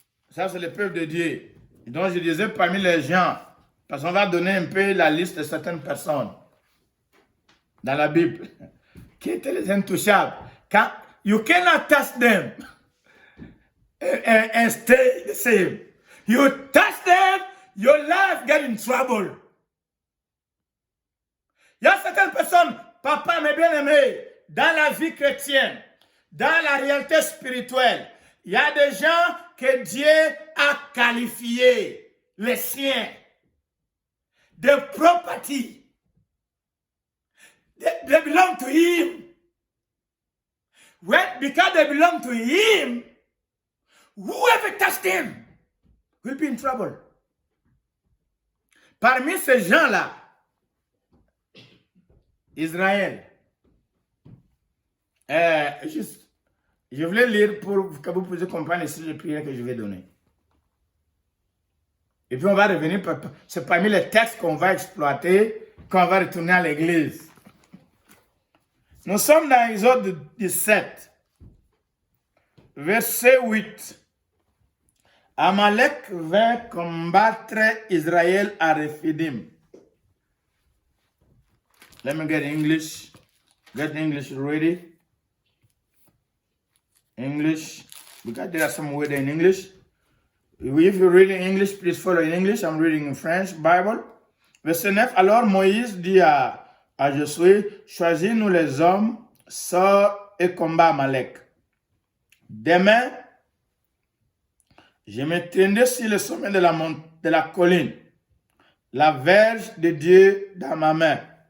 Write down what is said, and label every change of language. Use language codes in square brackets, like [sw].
[fr] Ça, c'est le peuple de Dieu. Et donc, je disais parmi les gens, parce qu'on va donner un peu la liste de certaines personnes dans la Bible qui étaient les intouchables. Quand, [en] you cannot touch them and stay the same. You touch them, your life get in trouble. [fr] Il y a certaines personnes, papa, mes bien-aimés, dans la vie chrétienne, dans la réalité spirituelle, il y a des gens que Dieu a qualifiés, les siens, de property. [en] They belong to Him. Because they belong to Him, whoever touched them will be in trouble. [fr] Parmi ces gens-là, Israël, je voulais lire pour que vous puissiez comprendre ici les prières que je vais donner. Et puis on va revenir, c'est parmi les textes qu'on va exploiter quand on va retourner à l'église. Nous sommes dans Exode 17, verset 8. Amalek vint combattre Israël à Rephidim. [en] Let me get English. Get English ready. English. Because there are some words in English. If you're reading English, please follow in English. I'm reading in French Bible. [fr] Verset 9. Alors Moïse dit à Josué, choisis-nous les hommes, sors et combat Amalek. Demain, je me tiendrai sur le sommet de la colline, la verge de Dieu dans ma main.